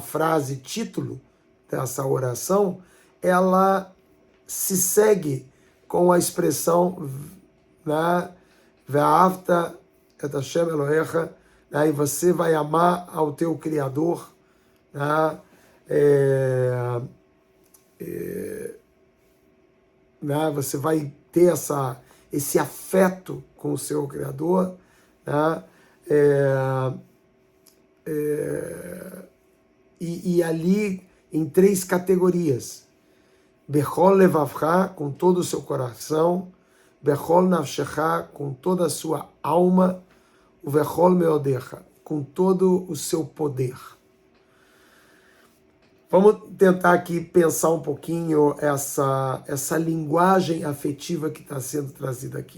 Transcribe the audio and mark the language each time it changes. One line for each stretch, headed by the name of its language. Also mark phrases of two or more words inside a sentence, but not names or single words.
Portuguese: frase título dessa oração, ela se segue com a expressão, né,
Hebrew: ואהבת את השם אלהיך,
Portuguese: né, e você vai amar ao teu Criador, né, né, você vai ter esse afeto com o seu Criador, né? E ali em 3 categorias.
Hebrew: בכל לבבך,
Portuguese: com todo o seu coração,
Hebrew: בכל נפשך,
Portuguese: com toda a sua alma, o
Hebrew: בכל מאדך,
Portuguese: com todo o seu poder. Vamos tentar aqui pensar um pouquinho essa linguagem afetiva que está sendo trazida aqui.